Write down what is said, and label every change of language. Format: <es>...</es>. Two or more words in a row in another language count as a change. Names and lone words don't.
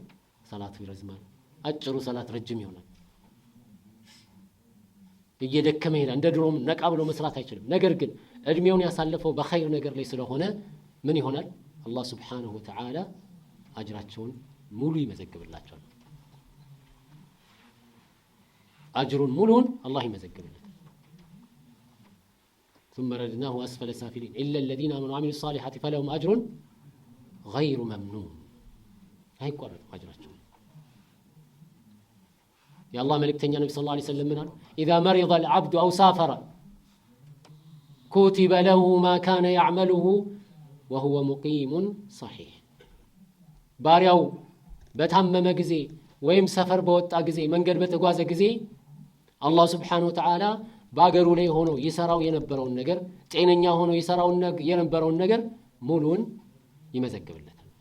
<am>ሰላቱ ይረዝማል። አጭሩ ሰላት ረጅም ይሆናል። እየደከመ ይሄዳል። እንደ ድሮም ነቃ ብሎ መስራት አይችልም። ነገር ግን እድሜውን ያሳለፈው በኸይር ነገር ላይ ስለሆነ ምን ይሆናል? አላህ</am> <ar>سبحانه وتعالى</ar> <am>አጅራቸውን ሙሉ ይመዘግብላቸዋል። አጅሩን ሙሉን አላህ ይመዘግብላል።</am> <ar>ثم رددناه أسفل سافلين إلا الذين آمنوا وعملوا الصالحات فلهم أجر غير ممنون</ar> <am>አይቋረጥም አጅራቸው የአላህ መልእክተኛ ነብዩ</am> <ar>صلى الله عليه وسلم</ar> <am>ምናል</am> <ar>اذا مرض العبد او سافر كتب له ما كان يعمله وهو مقيم صحيح</ar> <am>ባሪያው በታመመ ጊዜ ወይም ሰፈር በወጣ ጊዜ መንገድ በተጓዘ ጊዜ አላህ</am> <ar>سبحانه وتعالى</ar> <am>ባገሩ ላይ ሆኖ ይሰራው የነበረውን ነገር ጤነኛ ሆኖ ይሰራው የነበረውን ነገር ሙሉን ይመዘግብለታል</am>